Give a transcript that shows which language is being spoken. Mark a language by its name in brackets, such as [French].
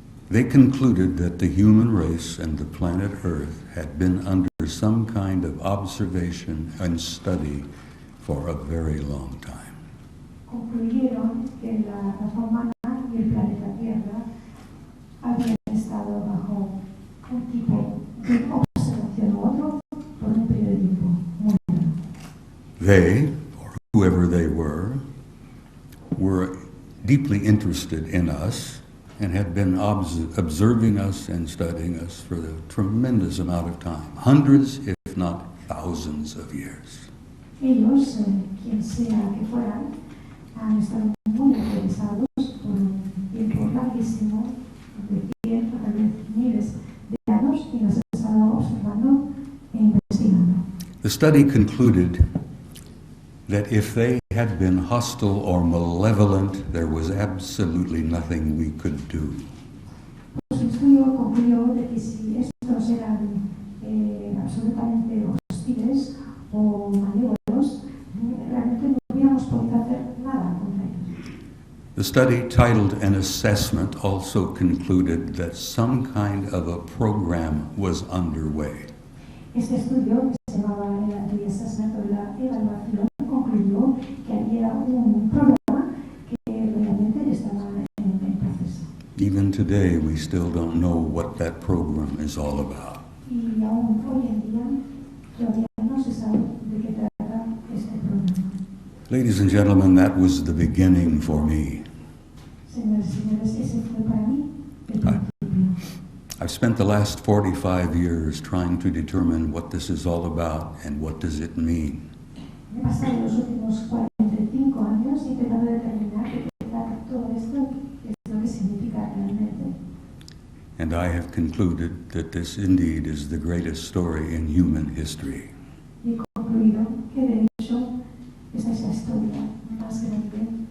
[English] They concluded that the human race and the planet Earth had been under some kind of observation and study for a very long time. [Spanish] Concluyeron que la raza humana y el planeta Tierra habían estado bajo un tipo de observación u otro por un periodo de tiempo muy largo. [English] They, or whoever they were deeply interested in us and had been observing us and studying us for a tremendous amount of time, hundreds, if not thousands of years. [Spanish] Ellos, quien sea que fueran, han estado muy interesados por un tiempo larguísimo, de 100 o tal vez miles de años, y nos han estado observando e investigando. [English] The study concluded that if they had been hostile or malevolent, there was absolutely nothing we could do. [Spanish] Pues el estudio concluyó de que si estos eran absolutamente hostiles o malévolos, realmente no hubiéramos podido hacer nada contra ellos. [English] The study, titled An Assessment, also concluded that some kind of a program was underway. [Spanish] Este estudio, que se llamaba el assessment o la evaluación, concluyó que había un programa que realmente estaba en proceso. [English] Even today, we still don't know what that program is all about. [Spanish] Y aún hoy en día todavía no se sabe de qué trata este programa. [English] Ladies and gentlemen, that was the beginning for me. [Spanish] Señoras y señores, ese fue para mí el principio. [English] I've spent the last 45 years trying to determine what this is all about and what does it mean. [Spanish] He pasado los últimos 45 años intentando determinar qué trata todo esto, qué es lo que significa realmente. [English] And I have concluded that this indeed is the greatest story in human history. [Spanish] Y he concluido que de hecho esa es la historia más grande.